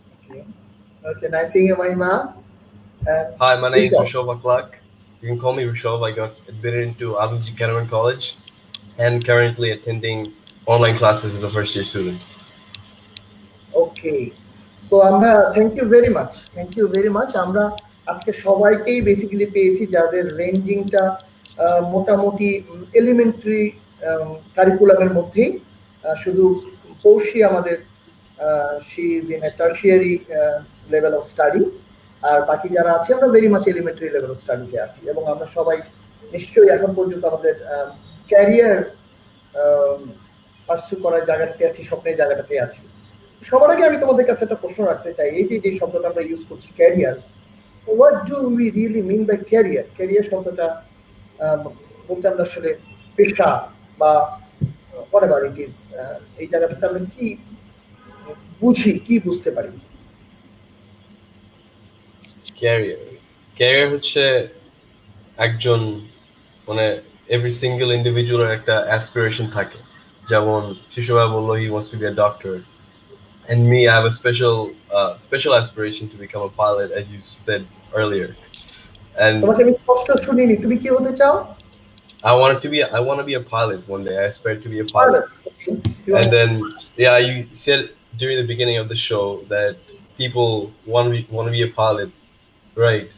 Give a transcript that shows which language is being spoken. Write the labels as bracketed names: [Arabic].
[English] Okay, nice seeing you, Mahima. Hi, my name is Rishav. Rishav Aklak. You can call me Rishav. I got admitted into Abhijit Canavan College and currently attending online classes as a first year student. Okay, so [Bangla] আমরা [English] thank you very much. [Bangla] আমরা আজকে সবাইকেই basically পেয়েছি যাদের রেঞ্জিংটা মোটামুটি elementary কারিকুলামের মধ্যেই। শুধু পৌশী আমাদের [English] she is in a tertiary level of study, [Bangla] আর বাকি যারা আছে আমরা very much elementary level of স্টাডিতে আছি, এবং আমরা সবাই নিশ্চয়ই এখন পর্যন্ত আমাদের ক্যারিয়ার পার্সু করার জায়গাটাতে আছি, স্বপ্নের জায়গাটাতে আছি। সবার আগে আমি তোমাদের কাছে একটা প্রশ্ন রাখতে চাই, এই যে শব্দটা আমরা ইউজ করছি career, [English] What do we really mean by career? [Bangla] Career শব্দটা বলতে আমরা আসলে পেশা বা [English] whatever it is, [Bangla] এই জায়গাটাতে আমরা কি বুঝি, কি বুঝতে পারি? ক্যারিয়ার হচ্ছে একজন মানে এভরি সিঙ্গেল ইন্ডিভিজুয়ালের একটা অ্যাসপিরেশন থাকে। যেমন শিশুরা বললো [English] he wants to be a doctor, and me I have a special aspiration to become a pilot, as you said earlier. And [Bangla] তোমাকে আমি স্পষ্ট শুনিনি, তুমি কি হতে চাও? [English] I want to be a pilot one day. I aspire to be a pilot. And then you said during the beginning of the show that people want to be a pilot, right?